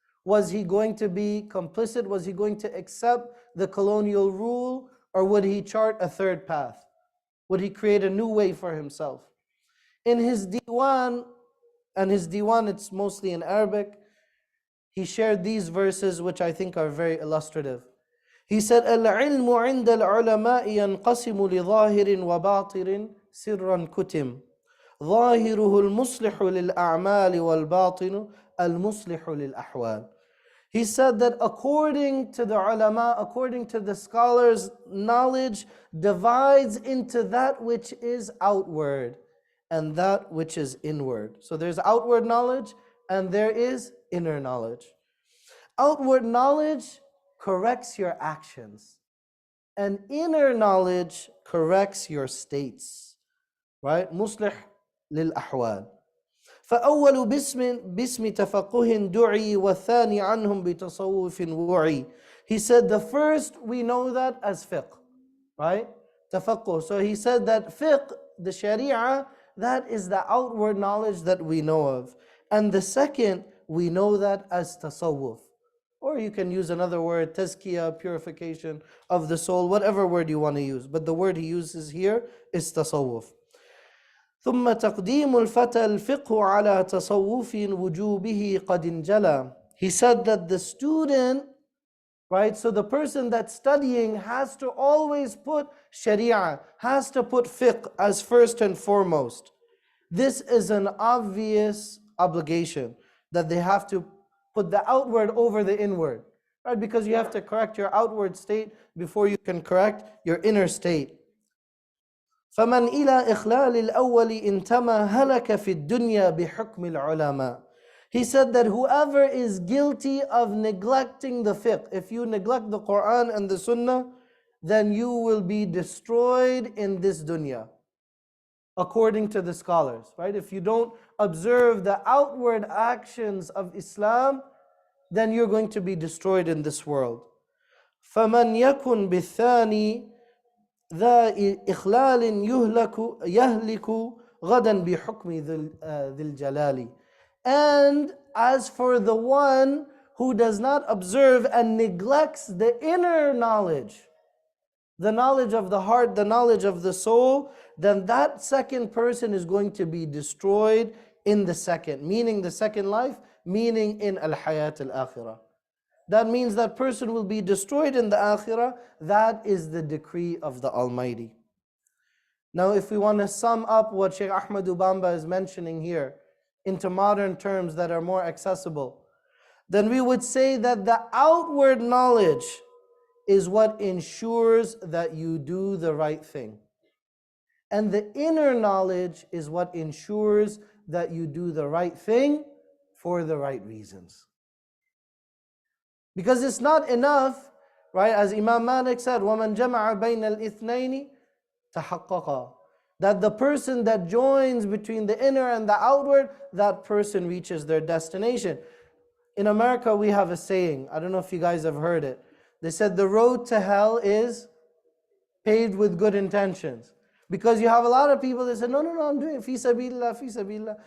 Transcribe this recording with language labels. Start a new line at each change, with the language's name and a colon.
English: Was he going to be complicit? Was he going to accept the colonial rule? Or would he chart a third path? Would he create a new way for himself? In his diwan, and his diwan, it's mostly in Arabic, he shared these verses which I think are very illustrative. He said,
Arabic: "العلم عند العلماء ينقسم لظاهر وباطن سرا كتم ظاهره المصلح للأعمال والباطن المصلح للأحوال."
English: He said that according to the ulama, according to the scholars, knowledge divides into that which is outward and that which is inward. So there's outward knowledge and there is inner knowledge. Outward knowledge corrects your actions, and inner knowledge corrects your states. Right?
Arabic: مصلح للأحوال. فأول باسم تفقه دعي والثاني عنهم بتصوف وعي.
English: He said the first, we know that as fiqh, right? Tafaqquh. So he said that fiqh, the sharia, that is the outward knowledge that we know of. And the second, we know that as tasawwuf. Or you can use another word, tazkiyah, purification of the soul, whatever word you want to use. But the word he uses here is tasawwuf.
Arabic: ثم تقديم الفتى الفقه على تصوف وجوبه قد انجلى.
English: He said that the student, right, so the person that's studying has to always put sharia, has to put fiqh as first and foremost. This is an obvious obligation that they have to put the outward over the inward, right? Because you have to correct your outward state before you can correct your inner state.
Arabic: فمن إلى إخلال الأول انتمى هلك في الدنيا بحكم العلماء.
English: He said that whoever is guilty of neglecting the fiqh, if you neglect the Quran and the Sunnah, then you will be destroyed in this dunya, according to the scholars, right? If you don't observe the outward actions of Islam, then you're going to be destroyed in this world.
Arabic: فَمَنْ يَكُنْ بِالثَّانِي ذا إخلال يهلك غدا بحكم ذي الجلال.
English: And as for the one who does not observe and neglects the inner knowledge, the knowledge of the heart, the knowledge of the soul, then that second person is going to be destroyed in the second, meaning the second life, meaning in al-hayat al-akhirah. That means that person will be destroyed in the akhirah. That is the decree of the Almighty. Now, if we want to sum up what Shaykh Ahmad Ubamba is mentioning here into modern terms that are more accessible, then we would say that the outward knowledge is what ensures that you do the right thing. And the inner knowledge is what ensures that you do the right thing for the right reasons. Because it's not enough, right? As Imam Malik said,
Arabic: وَمَنْ جَمَعَ بَيْنَ الْإِثْنَيْنِ تَحَقَّقَ.
English: That the person that joins between the inner and the outward, that person reaches their destination. In America, we have a saying, I don't know if you guys have heard it. They said the road to hell is paved with good intentions. Because you have a lot of people that say, no, I'm doing it fi sabilillah, fi sabilillah.